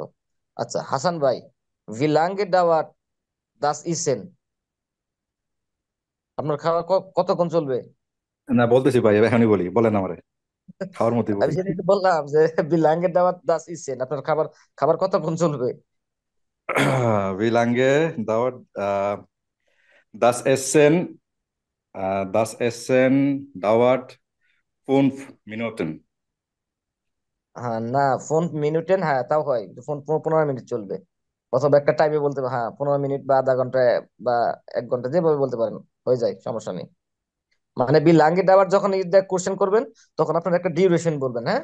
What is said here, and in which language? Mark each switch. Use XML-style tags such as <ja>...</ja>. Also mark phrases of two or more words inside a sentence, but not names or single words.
<bn>আচ্ছা হাসান ভাই,</bn> <de>wie lange dauert das Essen,</de> <bn>আপনার খাওয়া কতক্ষণ চলবে? না, বলতেছি ভাই, এখনই বলি, বলেন আমারে, খাওয়ার মতোই আমি বলি। সেটাই তো বললাম যে</bn> <de>wie lange dauert das Essen,</de> <bn>আপনার খাবার খাবার কতক্ষণ চলবে?</bn> <de>Wie lange dauert das Essen? Das Essen dauert 5 Minuten.</de> <bn>হ্যাঁ না,</bn> <de>fünf Minuten,</de> <bn>হ্যাঁ তাও হয়, ফোন 15 মিনিট চলবে, অথবা একটা টাইমে বলতে হবে, হ্যাঁ 15 মিনিট বা আধা ঘন্টায় বা 1 ঘন্টা, যেভাবে বলতে পারেন, হয়ে যায়, সমস্যা নেই। মানে বি লাঙ্গেট আবার যখন ইট দিয়ে কোশ্চেন করবেন তখন আপনার একটা ডিউরেশন বলবেন, হ্যাঁ।</bn>